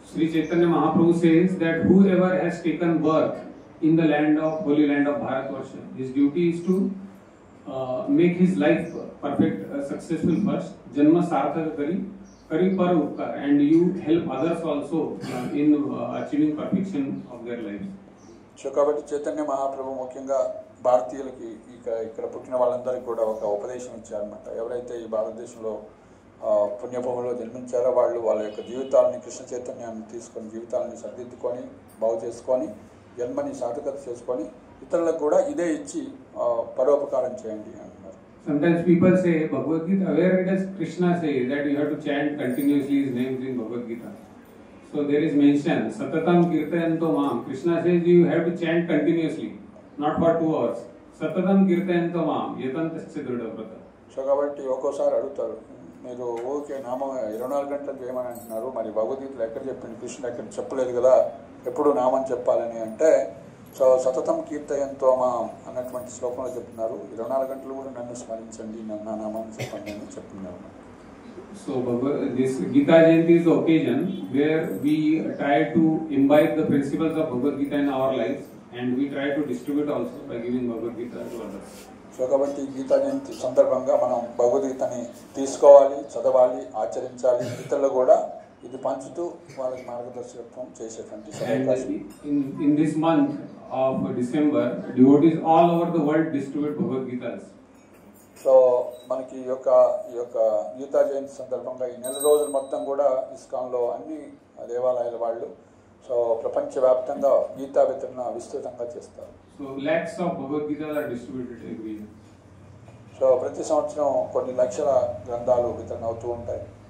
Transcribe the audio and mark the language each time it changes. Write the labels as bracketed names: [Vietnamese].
[English] Sri Chaitanya Mahaprabhu says that whoever has taken birth in the land of holy land of Bharatvarsha, his duty is to make his life perfect, successful first. [Bangla] Janma sarthaka kari par upkar, [English] and you help others also in achieving perfection of their lives. [Telugu] So కాబట్టి చైతన్య మహాప్రభు ముఖ్యంగా భారతీయులకి ఇక్కడ పుట్టిన వాళ్ళందరికీ కూడా ఒక ఉపదేశం ఇచ్చారన్నమాట. ఎవరైతే ఈ భారతదేశంలో పుణ్యభూమిలో జన్మించారో వాళ్ళు వాళ్ళ యొక్క జీవితాలని కృష్ణ చైతన్యాన్ని తీసుకొని జీవితాలని సరిదిద్దుకొని బాగు చేసుకొని జన్మని సార్థకత చేసుకొని ఇతరులకు కూడా ఇదే ఇచ్చి పరోపకారం చేయండి అంటున్నారు. [English] Sometimes people say Bhagavad Gita, where does Krishna say that you have to chant continuously his names in Bhagavad Gita? So there is mention, [Sanskrit] Satatam Kirtayanto Mam. [English] Krishna says you have to chant continuously, not for 2 hours. [Sanskrit] Satatam Kirtayanto Mam, Yatantasya Drudavrata. [Telugu] So కాబట్టి ఒక్కోసారి అడుగుతారు, మీరు okay నామం 24 గంటలు చేయమని అంటున్నారు, మరి భగవద్గీతలో ఎక్కడ చెప్పింది, కృష్ణుడు ఎక్కడ చెప్పలేదు కదా ఎప్పుడు నామం చెప్పాలని అంటే, సో [Sanskrit] సతతం కీర్తయంతో మా [Telugu] అన్నటువంటి శ్లోకంలో చెప్తున్నారు 24 గంటలు కూడా నన్ను స్మరించండి, నా నామాన్ని చెప్పండి అని చెప్తున్నారు. [English] So this Gita Jayanti is the occasion where we try to imbibe the principles of Bhagavad Gita in our lives, and we try to distribute also by giving Bhagavad Gita to others. [Telugu] So కాబట్టి గీతా జయంతి సందర్భంగా మనం భగవద్గీతని తీసుకోవాలి, చదవాలి, ఆచరించాలి, ఇతరులు కూడా ఇది పంచుతూ వాళ్ళకి మార్గదర్శకత్వం చేసేటువంటి అవకాశం. [English] In this month of December, devotees all over the world distribute Bhagavad Gitas. [Telugu] So మనకి ఈ యొక్క గీతా జయంతి సందర్భంగా ఈ నెల రోజుల మొత్తం కూడా ఇస్కాన్లో అన్ని దేవాలయాల వాళ్ళు సో ప్రపంచవ్యాప్తంగా గీతా వితరణ విస్తృతంగా చేస్తారు. [English] So lakhs of Bhagavad Gita are distributed every year. [Telugu] So ప్రతి సంవత్సరం కొన్ని లక్షల గ్రంథాలు వితరణ అవుతూ ఉంటాయి.